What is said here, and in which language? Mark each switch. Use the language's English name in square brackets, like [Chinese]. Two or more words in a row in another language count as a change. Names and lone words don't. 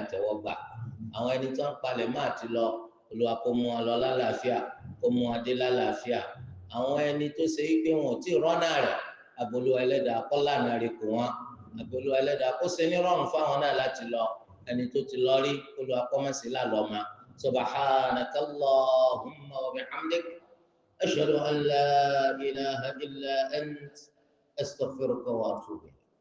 [Yoruba] àtẹ́wọ́gbà àwọn ẹni tó ń palẹ̀ máa ti lọ Olúwa kó mú wọn lọ lálàáfíà kó mú wọn dé lálàáfíà àwọn ẹni tó ṣe wípé wọn ò tí ì rọ́nà rẹ̀ Olúwa Ẹlẹ́dàá kó lànà rẹ̀ kó wọn Olúwa Ẹlẹ́dàá kó ṣe ní rọrùn fáwọn náà láti lọ ẹni tó ti lọ rí Olúwa kó má ṣe lálọ́ ma [Arabic] سبحانك اللهم و بحمدك أشهد أن لا إله إلا أنت أستغفرك و أتوب.